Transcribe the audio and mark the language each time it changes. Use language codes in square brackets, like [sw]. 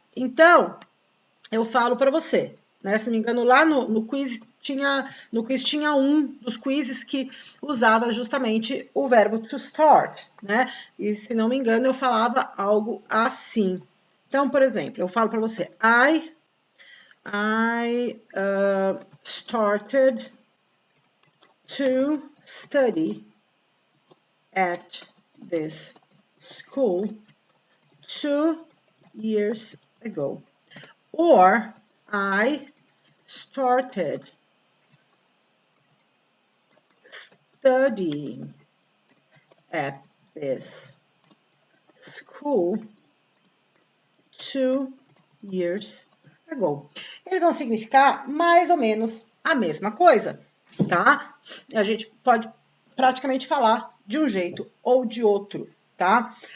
[pt] Então, eu falo para você, né? Se não me engano, lá no quiz tinha um dos quizzes que usava justamente o verbo to start, né? E se não me engano, eu falava algo assim. Então, por exemplo, eu falo para você, [en] I I started to study at this school 2 years ago. Or I started studying at this school 2 years ago. [pt] Eles vão significar mais ou menos a mesma coisa, tá? A gente pode praticamente falar de um jeito ou de outro, tá?